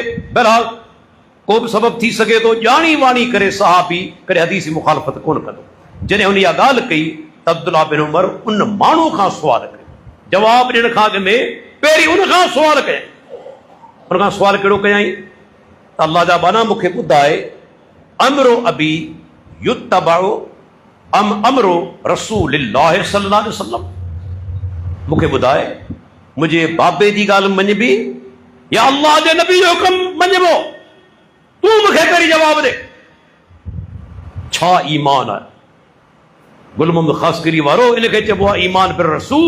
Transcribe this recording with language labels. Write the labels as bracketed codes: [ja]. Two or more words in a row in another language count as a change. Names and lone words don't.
[sd] बहरहाल को बि सबब थी सघे थो, ॼाणी वाणी करे सहाबी करे हदीस जी मुखालफ़त कोन कंदो। जॾहिं हुन इहा ॻाल्हि कई त अब्दुल्लाह बिन उमर उन माण्हू खां सुवाल कयो, जवाब ॾियण खां अॻु में पहिरीं उन खां सुवाल कयईं। उन खां सुवाल कहिड़ो कयईं त अल्लाह जा बाना मूंखे ॿुधाए, [ar] أمر أبي يتبع أم أمر رسول الله صلى الله عليه وسلم. [sd] मूंखे ॿुधाए, मुंहिंजे बाबे जी ॻाल्हि मञबी या अल्लाह जे नबी जो हुकुम मञबो? तूं मूंखे पहिरीं जवाब ॾे। छा ईमान आहे? गुल मोहम्मद ख़ासकरी वारो इनखे चइबो आहे [ar] الإيمان بالرسول.